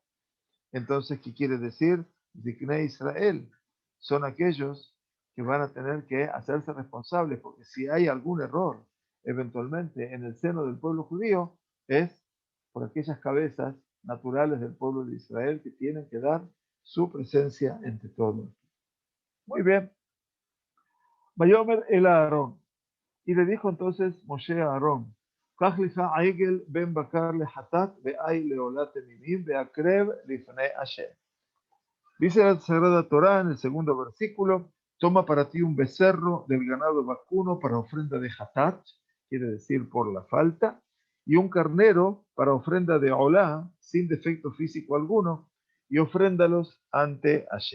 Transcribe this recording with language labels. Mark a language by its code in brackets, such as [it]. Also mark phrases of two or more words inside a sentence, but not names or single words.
[es] Entonces, ¿qué quiere decir? [he] זקני ישראל [es] son aquellos que van a tener que hacerse responsables, porque si hay algún error eventualmente en el seno del pueblo judío, es por aquellas cabezas naturales del pueblo de Israel que tienen que dar su presencia entre todos. Muy bien. [he] ויאמר אל אהרן. [es] Y le dijo entonces Moshe a Aarón, [he] קח לך עגל בן בקר לחטאת ועי לעולת תמימים והקרב לפני השם. [es] Dice la Sagrada Torá en el segundo versículo, toma para ti un becerro del ganado vacuno para ofrenda de hatat, quiere decir por la falta, y un carnero para ofrenda de olá, sin defecto físico alguno, y ofréndalos ante Hashem.